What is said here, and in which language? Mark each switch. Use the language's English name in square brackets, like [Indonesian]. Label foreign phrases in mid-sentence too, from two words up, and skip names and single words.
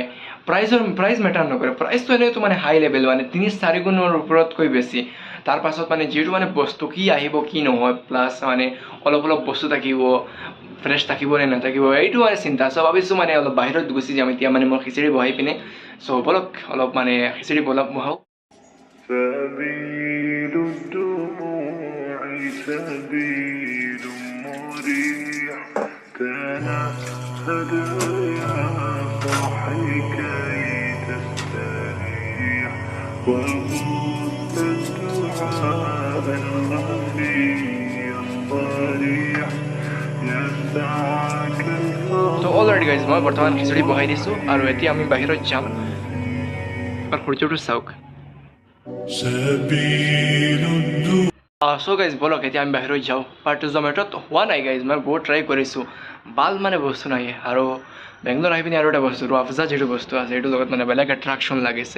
[English] price matter [Assamese] নকৰে, প্ৰাইচটো এনেইতো মানে [English] high level [Assamese] মানে 3-4 গুণৰ ওপৰতকৈ বেছি। তাৰ পাছত মানে যিটো মানে বস্তু কি আহিব কি নহয় প্লাছ মানে অলপ বস্তু থাকিব ফ্ৰেছ থাকিব নে নাথাকিব এইটো মানে চিন্তা। চ' ভাবিছোঁ মানে অলপ বাহিৰত গুচি যাম এতিয়া মানে মই খিচিৰি বহাই পিনে। চ' বলক অলপ মানে খিচিৰি বহাওঁ। [Arabic] سبيل الدموع سبيل مريح تنهد يا صاحي كي تستريح وغص الدعاء الخفي الصريح يسعك الفضل. [English] So already guys [Assamese] মই বৰ্তমান খিচৰি বহাই দিছোঁ আৰু এতিয়া আমি বাহিৰত যাম আৰু সূৰ্যটো চাওক। [English] so guys [Assamese] বলক এতিয়া আমি বাহিৰত যাওঁ। বাট জমেট'ত হোৱা নাই গাইজ মই বহুত ট্ৰাই কৰিছোঁ মানে বস্তু নাই। আৰু বেংগলোৰ আহি পিনে আৰু এটা বস্তু ৰুৱাফজা যিটো বস্তু আছে সেইটোৰ লগত মানে বেলেগ এট্ৰেকশ্যন লাগিছে।